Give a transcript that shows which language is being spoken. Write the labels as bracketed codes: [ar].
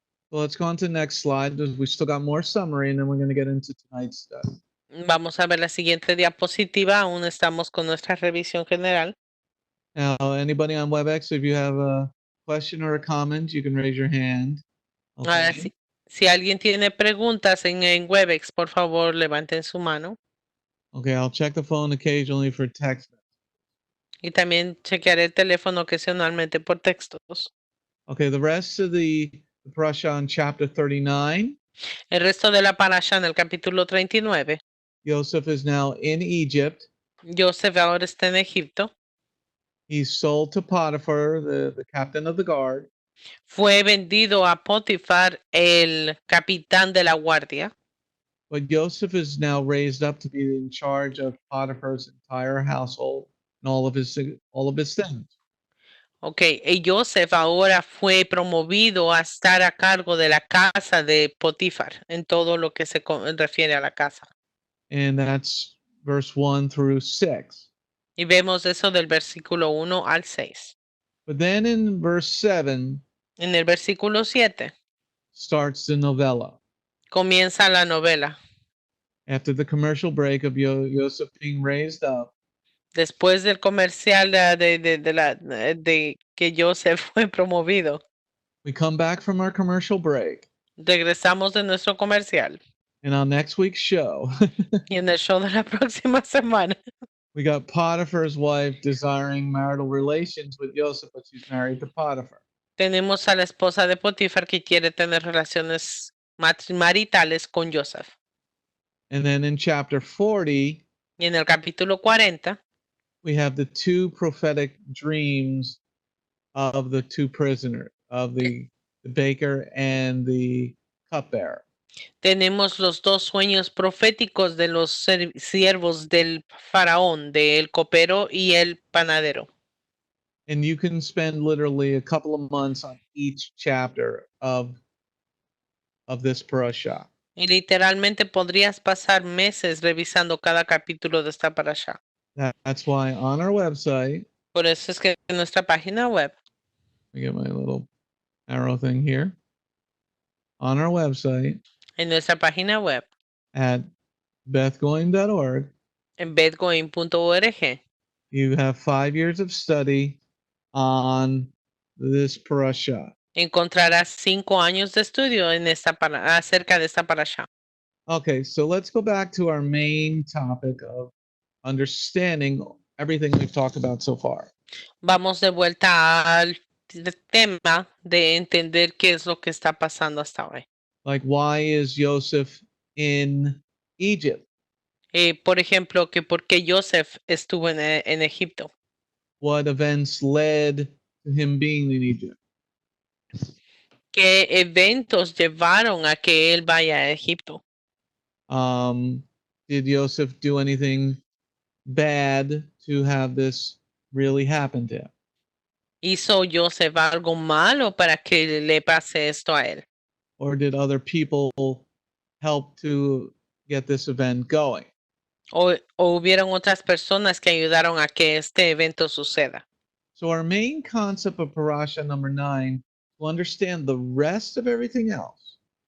[en] So let's go on to the next slide. We still got more summary and then we're going to get into tonight's stuff. [es] Vamos a ver la siguiente diapositiva. Aún estamos con nuestra revisión general. [en] Now, anybody on WebEx, if you have a question or a comment, you can raise your hand. [es] Ahora, [en] Okay. [es] si alguien tiene preguntas en Webex, por favor, levanten su mano. [en] Okay, I'll check the phone occasionally for text. [es] Y también chequearé el teléfono ocasionalmente por textos. [en] Okay, the rest of the Parasha on chapter 39, [es] El resto de la parasha en el capítulo 39. [en] Yosef is now in Egypt. [es] Yosef ahora está en Egipto. [en] He's sold to Potiphar, the captain of the guard. [es] Fue vendido a Potiphar, el capitán de la guardia. [en] But Yosef is now raised up to be in charge of Potiphar's entire household and all of his things. [es] Ok, y Yosef ahora fue promovido a estar a cargo de la casa de Potiphar en todo lo que se refiere a la casa. [en] And that's verse 1 through 6. [es] Y vemos eso del versículo 1 al 6. [en] But then in verse 7 [es] En el versículo 7 [en] starts the novella. [es] comienza la novela. [en] After the commercial break of Yosef being raised up, [es] Después del comercial de que Yosef fue promovido, [en] we come back from our commercial break. [es] regresamos de nuestro comercial. [en] And on next week's show, [es] Y en el show de la próxima semana [en] we got Potiphar's wife desiring marital relations with Yosef, but she's married to Potiphar. [es] tenemos a la esposa de Potifar que quiere tener relaciones maritales con Yosef. [en] And then in chapter 40, [es] Y en el capítulo 40 [en] we have the two prophetic dreams of the two prisoners, of the baker and the cupbearer. [es] tenemos los dos sueños proféticos de los siervos del faraón, del copero y el panadero. [en] And you can spend literally a couple of months on each chapter of this parasha. [es] Y literalmente podrías pasar meses revisando cada capítulo de esta parasha. [en] That's why on our website, [es] Por eso es que en nuestra página web, [en] I get my little arrow thing here. On our website, [es] en nuestra página web, [en] at bethgoing.org, [es] en bedgoing.org, [en] you have 5 years of study on this parasha. [es] encontrarás 5 años de estudio en acerca de esta parasha. [en] Okay, so let's go back to our main topic of understanding everything we've talked about so far. [es] Vamos de vuelta al tema de entender qué es lo que está pasando hasta hoy. [en] Like, why is Yosef in Egypt? [es] Por ejemplo, que por qué Yosef estuvo en Egipto. [en] What events led to him being in Egypt? [es] ¿Qué eventos llevaron a que él vaya a Egipto? [en] Did Yosef do anything bad to have this really happen to him? [es] ¿Hizo Yosef algo malo para que le pase esto a él? [en] Or did other people help to get this event going? [es] ¿O hubieron otras personas que ayudaron a que este evento suceda? [en] So our main concept of Parasha number 9, to understand the rest of everything else,